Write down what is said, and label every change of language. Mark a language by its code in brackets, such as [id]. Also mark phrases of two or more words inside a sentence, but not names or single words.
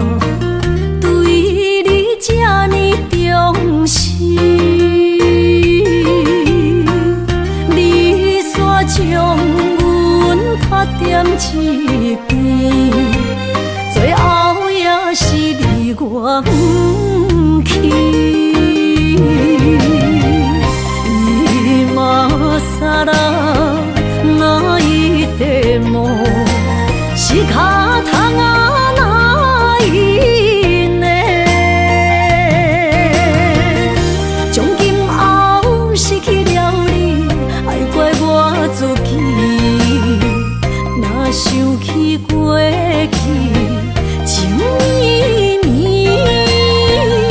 [nan] 对你这呢重视，你煞将阮拍点一边，最后也是你我不去。 [ja] 今さら泣いても仕方がないね。 [nan] 从今后失去了你，爱怪我自己。若想起过去情绵绵。